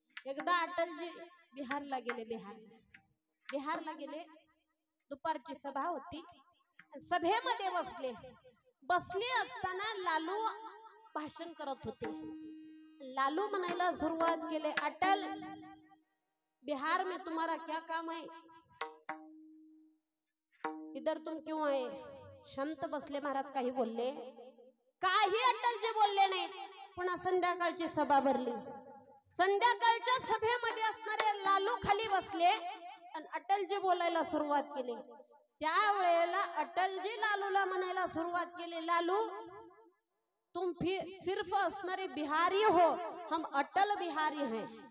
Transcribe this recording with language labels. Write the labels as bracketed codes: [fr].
[mr] एकदा अटलजी बिहारला गेले. बिहारला गेले. दुपारची सभा होती. सभेमध्ये बसले असताना लालू भाषण करत होते. लालू म्हणायला सुरुवात केले अटल [hi] बिहार में तुम्हारा क्या काम है, इधर तुम क्यों आए? [mr] शांत बसले महाराज, काही बोलले काही अटलजी बोलले नाही. पुन्हा संध्याकाळची सभा भरली. संध्याकाळच्या सभेमध्ये असणारे लालू खाली बसले आणि अटलजी बोलायला सुरुवात केली. त्यावेळेला अटलजी लालूला म्हणायला सुरुवात केली, [hi] लालू तुम सिर्फ असणारे बिहारी हो, हम अटल बिहारी हैं.